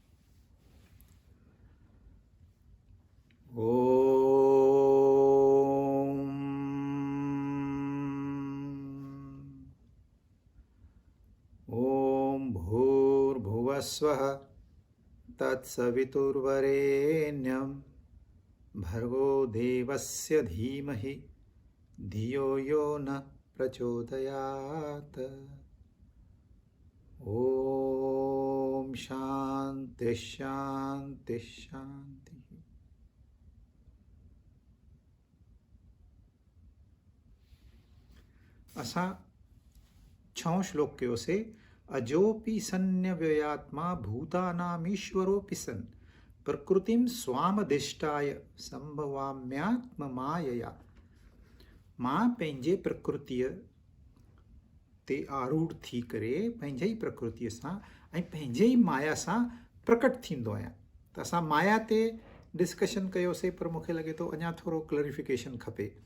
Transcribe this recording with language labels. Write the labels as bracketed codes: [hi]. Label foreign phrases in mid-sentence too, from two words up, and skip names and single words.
[sa] ओम ओम भूर्भुवस्वः तत्सवितुर्वरेण्यं भर्गो देवस्य धीमहि धियो यो न प्रचोदयात्। ओम शांति शांति शांति। [sd] असां 6 श्लोक कयो से [sa] अजोपि सन्न्यव्ययात्मा भूतानामीश्वरोऽपि सन् प्रकृतिं स्वामधिष्ठाय संभवाम्यात्म मायया। [sd] मां पंहिंजे प्रकृतिअ ते आरूढ़ थी करे पंहिंजे ई प्रकृतिअ सां ऐं पंहिंजे ई माया सां प्रकट थींदो आहियां। त असां माया ते डिस्कशन कयोसीं, पर मूंखे लॻे थो अञा थोरो क्लैरिफिकेशन खपे।